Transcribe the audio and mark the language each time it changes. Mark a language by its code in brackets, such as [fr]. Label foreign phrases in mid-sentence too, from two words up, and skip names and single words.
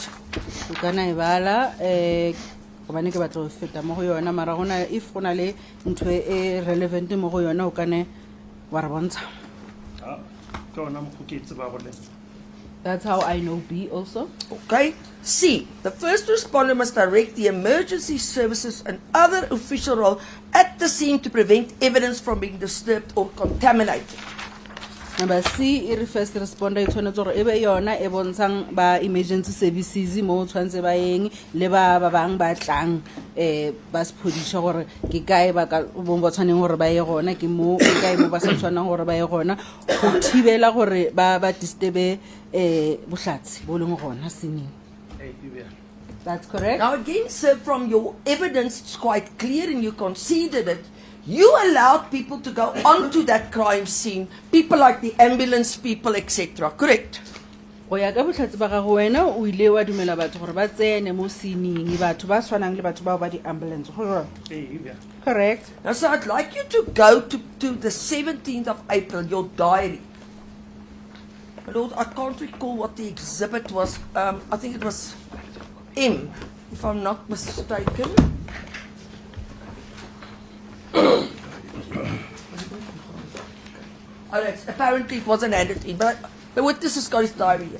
[en] If relevant That's how I know B also. Okay. C. The first responder must direct the emergency services and other official role at the scene to prevent evidence from being disturbed or contaminated. Number C, [tn] e [en] first responder, it's one of [tn] yona, e bontshang ba [en] emergency services, [tn] mo tshwantse ba yeng, le ba bang ba tlang, ba sepodisha gore ke kae ba ka bo tshwaneng gore ba ye gona, ke mo ke kae mo ba sa tshwanang gore ba ye gona, go thibela gore ba disturbe bohlatsi bo leng gona sining. [en] That's correct. Now again, sir, from your evidence, it's quite clear and you conceded it. You allowed people to go onto that crime scene, people like the ambulance people, etc. Correct? [tn] Go ya ka bohlatsi ba gago wena o ile wa dumela batho gore ba tsene mo sining batho ba tshwanang le batho ba di ambulance. [en] Correct. Now, so I'd like you to go to the 17th of April, your diary. My Lord, I can't recall what the exhibit was. I think it was M, if I'm not mistaken. Apparently it wasn't handed in, but the witness has got his diary here.